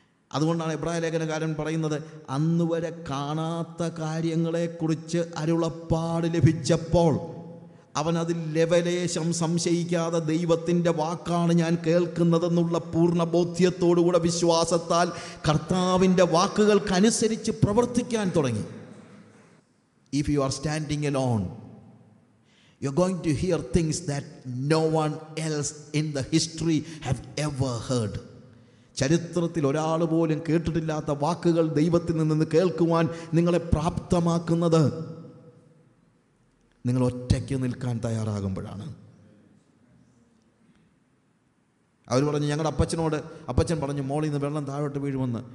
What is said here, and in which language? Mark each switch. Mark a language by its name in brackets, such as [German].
[Malayalam] അതുകൊണ്ടാണ് എബ്രായ ലേഖനകാരൻ പറയുന്നത്, അന്ന് വരെ കാണാത്ത കാര്യങ്ങളെക്കുറിച്ച് അരുളപ്പാട് ലഭിച്ചപ്പോൾ അവൻ അതിൽ ലവലേശം സംശയിക്കാതെ ദൈവത്തിൻ്റെ വാക്കാണ് ഞാൻ കേൾക്കുന്നതെന്നുള്ള പൂർണ്ണ ബോധ്യത്തോടുകൂടെ വിശ്വാസത്താൽ കർത്താവിൻ്റെ വാക്കുകൾക്കനുസരിച്ച് പ്രവർത്തിക്കാൻ തുടങ്ങി. [English] If you are standing alone, you're going to hear things that no one else in the history have ever heard. [Malayalam] ചരിത്രത്തിൽ ഒരാൾ പോലും കേട്ടിട്ടില്ലാത്ത വാക്കുകൾ ദൈവത്തിൽ നിന്ന് കേൾക്കുവാൻ നിങ്ങളെ പ്രാപ്തമാക്കുന്നത് നിങ്ങൾ ഒറ്റയ്ക്ക് നിൽക്കാൻ തയ്യാറാകുമ്പോഴാണ്. അവർ പറഞ്ഞു ഞങ്ങളുടെ അപ്പച്ചൻ പറഞ്ഞു മോളിൽ നിന്ന് വെള്ളം താഴോട്ട് വീഴുമെന്ന്.